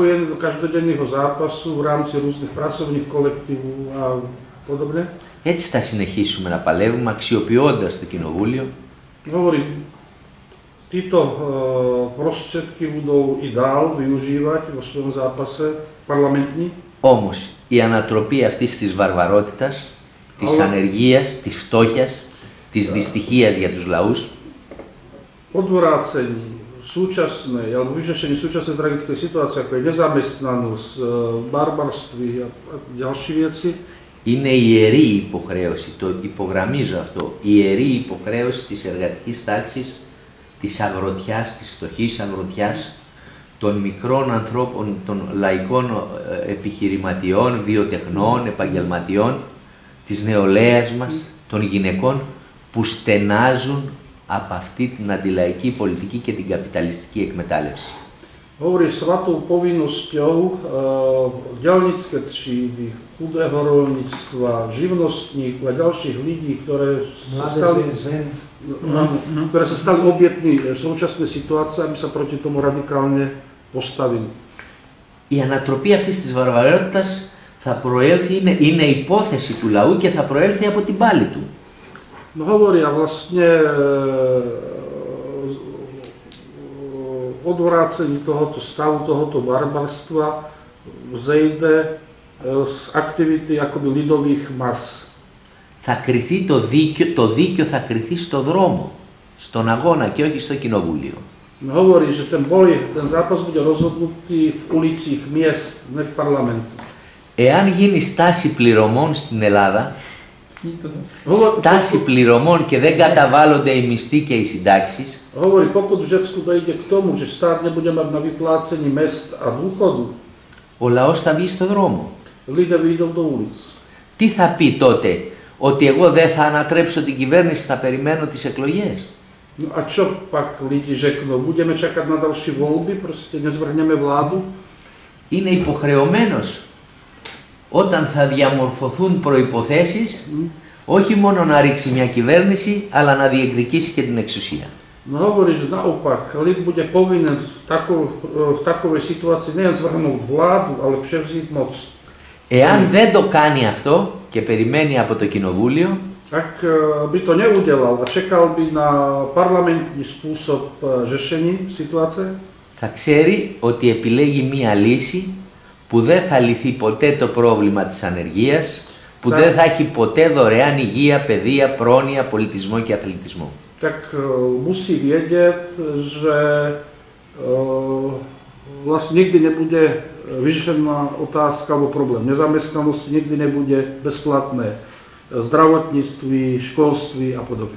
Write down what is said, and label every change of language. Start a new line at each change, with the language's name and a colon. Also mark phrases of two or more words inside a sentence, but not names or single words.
Greek: Έτσι θα συνεχίσουμε να παλεύουμε αξιοποιώντας το κοινοβούλιο.
Slovak: Títo prostriedky budú i dál využívať vo svojom zápase parlamentní.
Greek: Όμως η ανατροπή αυτής της βαρβαρότητας, της ανεργίας, της φτώχειας, της δυστυχίας για τους λαούς,
Slovak: odvrácení súčasnej, alebo vyřešení súčasnej tragickej situácie, ako je nezamestnanosť, barbarství a ďalšie veci,
Greek: είναι η ιερή υποχρέωση, το υπογραμμίζω αυτό, η ιερή υποχρέωση της εργατικής τάξης, της αγροτιάς, της φτωχής αγροτιάς, των μικρών ανθρώπων, των λαϊκών επιχειρηματιών, βιοτεχνών, επαγγελματιών, της νεολαίας μας, των γυναικών που στενάζουν από αυτή την αντιλαϊκή πολιτική και την καπιταλιστική εκμετάλλευση.
Slovak: Hovorí svatou povinnosťou diaľnické třídy, chudého rolníctva, živnostníkov a ďalších ľudí, ktoré sa stali obětmi súčasnej situácie, aby sa proti tomu radikálne postavili.
Greek: Η ανατροπή αυτής της βαρβαρότητας θα προέλθει, είναι υπόθεση του λαού και θα προέλθει από την πάλη του.
Slovak: Hovoria vlastne odvrácení tohoto stavu, tohoto barbarstva vzejde z aktivity akoby lidových mas.
Greek: Θα κριθεί το δίκαιο θα κριθεί στο δρόμο, στον αγώνα και όχι στο κοινοβούλιο.
Slovak: Hovorí, že ten zápas bude rozhodnutý v ulicích miest, ne v parlamentu.
Greek: Εάν γίνει στάση πληρωμών στην Ελλάδα, στάση πληρωμών και δεν καταβάλλονται οι μισθοί και οι συντάξεις,
Slovak: hovorí, pokud v Řecku dojde k tomu, že štát nebude mať na vyplácení mest a dôchodu,
Greek: ο λαός θα βγει στο δρόμο.
Czech: Lidé vyjdou do ulic.
Greek: Τι θα πει τότε, ότι εγώ δεν θα ανατρέψω την κυβέρνηση, θα περιμένω τις εκλογές?
Slovak: No a čo pak lidi řeknú? Budeme čakať na ďalšie voľby, proste nezvrhneme vládu?
Greek: Είναι υποχρεωμένος όταν θα διαμορφωθούν προϋποθέσεις, όχι μόνο να ρίξει μια κυβέρνηση, αλλά να διεκδικήσει και την εξουσία.
Slovak: No hovorí, že naopak, lid bude povinen v takovej situácii nejen zvrhnúť vládu, ale převzít moc.
Greek: Εάν δεν το κάνει αυτό και περιμένει από το κοινοβούλιο,
Slovak: ak by to neudelal a čekal by na parlamentný spôsob řešení situácie,
Greek: θα ξέρει ότι επιλέγει μία λύση που δεν θα λυθεί ποτέ το πρόβλημα της ανεργίας, που δεν θα έχει ποτέ δωρεάν υγεία, παιδεία, πρόνοια, πολιτισμό και αθλητισμό.
Slovak: Tak musí vedieť, že vlastne nikdy nebude vyřešená otázka alebo problém nezamestnanosti, nikdy nebude bezplatné zdravotníctví, školství a podobne.